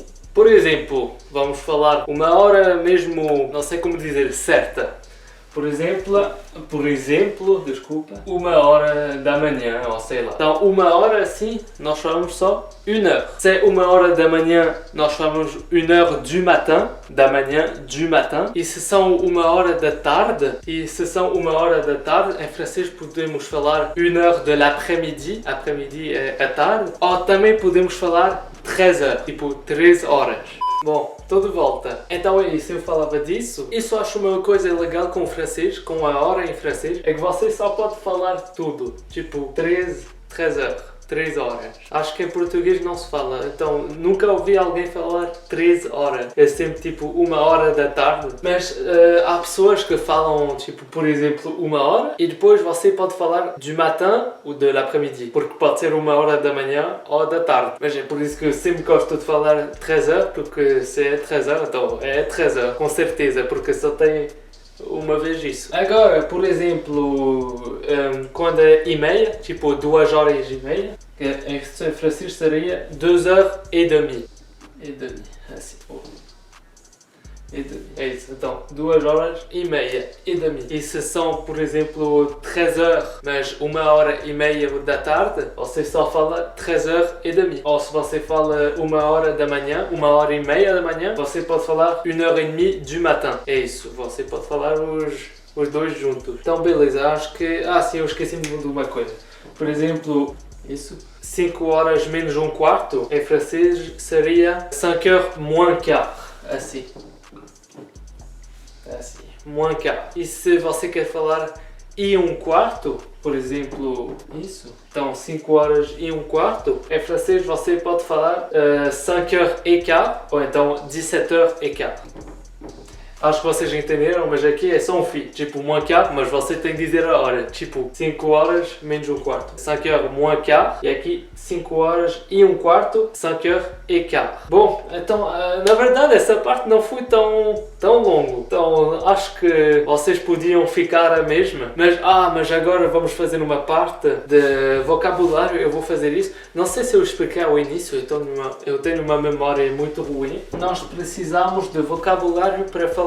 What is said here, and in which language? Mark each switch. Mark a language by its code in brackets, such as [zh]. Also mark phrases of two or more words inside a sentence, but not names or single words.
[pt] Por exemplo, vamos falar uma hora mesmo, não sei como dizer, certa. Por exemplo, desculpa, 1h da manhã, ou sei lá. Então, 1h assim, nós falamos só 1h. Se é 1h da manhã, nós falamos 1h [fr] du matin, [pt] da manhã, [fr] du matin. [pt] E se são 1h da tarde, em francês podemos falar 1h [fr] de l'après-midi, [pt] après-midi é a tarde. Ou também podemos falar 13h, tipo 13 horas. Bom, estou de volta. Então é isso, eu falava disso. Isso acho uma coisa legal com o francês, com a hora em francês, é que você só pode falar tudo. Tipo 13 heures. 3 horas. Acho que em português não se fala, então nunca ouvi alguém falar 13 horas. É sempre tipo 1 hora da tarde. Mas há pessoas que falam tipo, por exemplo, 1 hora e depois você pode falar [fr] du matin [pt] ou [fr] de l'après-midi, [pt] porque pode ser 1 hora da manhã ou da tarde. Mas é por isso que eu sempre gosto de falar 13 horas, porque se é 13 horas, então é 13 horas, com certeza, porque só tem uma vez isso. Agora, por exemplo, quando é e meia, tipo 2 horas e meia, que em francês seria [fr] 2 heures et demie. Et demie, assim. Et demie. [pt] É isso, então 2 horas e meia [fr] et demie. [pt] E se são, por exemplo, 13 heures, mas 1 hora e meia da tarde, você só fala [fr] 13 heures et demie. [pt] Ou se você fala 1 hora da manhã, 1 hora e meia da manhã, você pode falar [fr] 1 heure et demie du matin. [pt] É isso, você pode falar os dois juntos. Então beleza, acho que... sim, eu esqueci-me de uma coisa. Por exemplo, isso. 5 horas menos um quarto, em francês seria [fr] 5 heures moins quart. [pt] Assim. Assim, [fr] moins quart. [pt] E se você quer falar e um quarto, por exemplo, isso, então 5 horas e um quarto, em francês você pode falar [fr] 5 heures et quart, [pt] ou então [fr] 17 heures et quart. [pt] Acho que vocês entenderam, mas aqui é só um fio, tipo [fr] moins quart, [pt] mas você tem de dizer a hora, tipo 5 horas menos um quarto, [fr] 5 heures moins quart, [pt] e aqui 5 horas e um quarto, [fr] 5 heures et quart. [pt] Bom, então, na verdade essa parte não foi tão longo, então acho que vocês podiam ficar a mesma, mas agora vamos fazer uma parte de vocabulário, eu vou fazer isso, não sei se eu expliquei ao início, eu tenho uma memória muito ruim, nós precisamos de vocabulário para falar.